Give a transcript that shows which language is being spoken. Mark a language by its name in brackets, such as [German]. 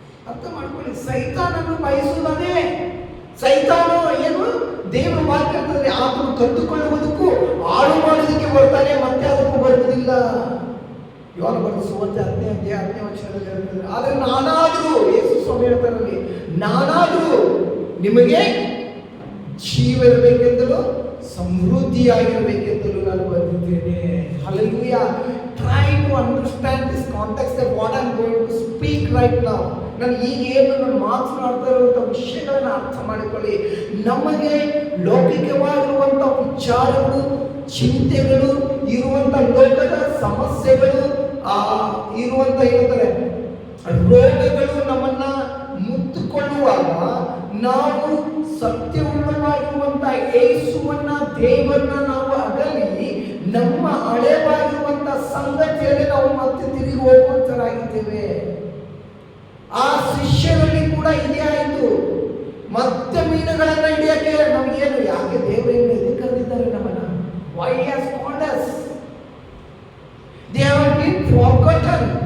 [Kannada] ಅರ್ಥ ಮಾಡ್ಕೊಳ್ಳಿ, ಸೈತಾನನ್ನು ಬಯಸುವುದೇ. ಸೈತಾನು ಏನು, ದೇವರ ವಾಕ್ಯ ಅಂತಂದ್ರೆ ಆತನು ಕದ್ದುಕೊಳ್ಳುವುದಕ್ಕೂ ಹಾಳು ಮಾಡೋದಕ್ಕೆ ಬರ್ತಾನೆ, ಮತ್ತೆ ಅದಕ್ಕೂ ಬರುವುದಿಲ್ಲ. ಯೋಹಾನ ಬರೆದ ಸುವಾರ್ತೆ 10ನೇ ವಚನದಲ್ಲಿ ಹೇಳ್ತಾರೆ, ಆದರೆ ನಾನಾದರೂ, ಯೇಸು ಸ್ವಾಮಿ ಹೇಳ್ತಾರೆ, ನಾನಾದರೂ ನಿಮಗೆ ಜೀವ ಇರಬೇಕೆಂದಲೂ ಸಮೃದ್ಧಿಯಾಗಿರಬೇಕೆಂದಲೂ ನಾನು ಬಂದಿದ್ದೇನೆ. [English] Hallelujah. Try to understand this context of what I'm going to speak right now. [Kannada] ನಾನು ಈಗ ಏನು ನಾನು ಮಾತನಾಡ್ತಾ ಇರುವಂಥ ವಿಷಯಗಳನ್ನು ಅರ್ಥ ಮಾಡಿಕೊಳ್ಳಿ. ನಮಗೆ ಲೌಕಿಕವಾಗಿರುವಂಥ ವಿಚಾರಗಳು, ಚಿಂತೆಗಳು, ಇರುವಂಥ ಲೋಕದ ಸಮಸ್ಯೆಗಳು, ಇರುವಂಥ ಹೇಳ್ತಾರೆ ರೋಗಗಳು ನಮ್ಮನ್ನ ಮುತ್ತುಕೊಳ್ಳುವಾಗ ನಾವು ಸತ್ಯವುಳ್ಳವಾಗಿರುವಂಥ ಯೇಸುವನ್ನ, ದೇವರನ್ನ ನಾವು ಅಗಲಿ ನಮ್ಮ ಹಳೆವಾಗಿರುವಂಥ ಸಂಗತಿಯಲ್ಲಿ ನಾವು ಮತ್ತೆ ತಿರುಗಿ ಹೋಗುವಂತರಾಗಿದ್ದೇವೆ. ಆ ಶಿಷ್ಯರಲ್ಲಿ ಕೂಡ ಇದೇ ಆಯಿತು. ಮತ್ತೆ ಮೀನುಗಳನ್ನ ಹಿಡಿಯಕ್ಕೆ ನಮಗೇನು, ಯಾಕೆ ದೇವರನ್ನು ಎದಕ್ಕೆ ಕರೆದಿದ್ದಾರೆ ನಮ್ಮನ್ನ? [English] Why he has called us? They have been forgotten.